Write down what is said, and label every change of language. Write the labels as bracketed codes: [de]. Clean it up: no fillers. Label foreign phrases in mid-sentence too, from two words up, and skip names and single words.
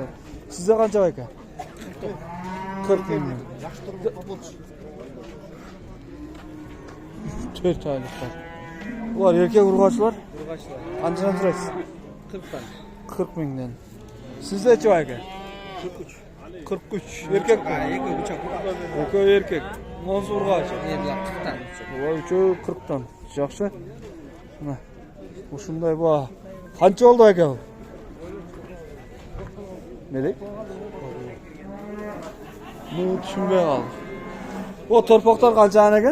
[uz] Sizde qancha aka? 40 ming. 4 oyliklar. Ular erkek urg'ochilar? Urg'ochilar. Qanchadan turasiz? 40 dan. 40 mingdan. Sizda-chi aka? 43. 43. Erkek mi? Erkek erkek. Monsi urg'ochi. Bular 40 dan. Ular uchovi 40 dan. Yaxshi. Mana bu shunday bu. Qancha oldi aka bu? Nega? Bu tushunmay qoldim. Bu torpoqlar qancha ekan?